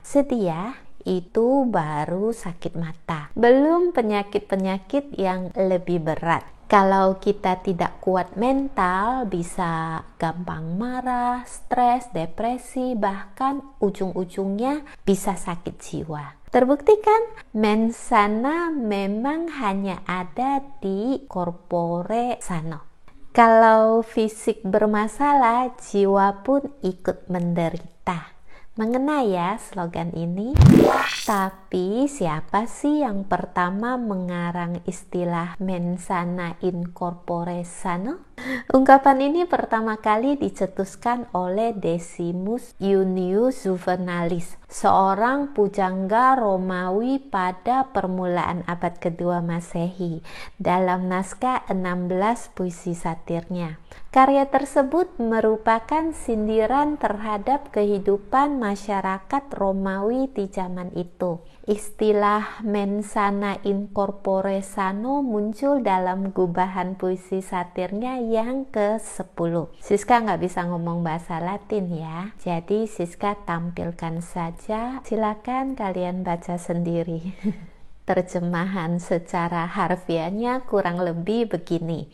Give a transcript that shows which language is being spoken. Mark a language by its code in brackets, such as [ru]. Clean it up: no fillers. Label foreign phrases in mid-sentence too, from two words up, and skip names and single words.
[id] Sedia itu baru sakit mata, belum penyakit-penyakit yang lebih berat. Kalau kita tidak kuat mental, bisa gampang marah, stres, depresi, bahkan ujung-ujungnya bisa sakit jiwa. Terbukti kan, [la] mens sana [id] memang hanya ada di [la] corpore sano. [id] Kalau fisik bermasalah, jiwa pun ikut menderita. Mengena ya slogan ini. Tapi siapa sih yang pertama mengarang istilah [la] mens sana in corpore sano? [id] Ungkapan ini pertama kali dicetuskan oleh Decimus Junius Juvenalis, seorang pujangga Romawi pada permulaan abad kedua Masehi, dalam naskah 16 puisi satirnya. Karya tersebut merupakan sindiran terhadap kehidupan masyarakat Romawi di zaman itu. Istilah [la] mens sana in corpore sano [id] muncul dalam gubahan puisi satirnya yang ke-10. Siska nggak bisa ngomong bahasa Latin ya, jadi Siska tampilkan saja. Silakan kalian baca sendiri. Terjemahan secara harfiahnya kurang lebih begini.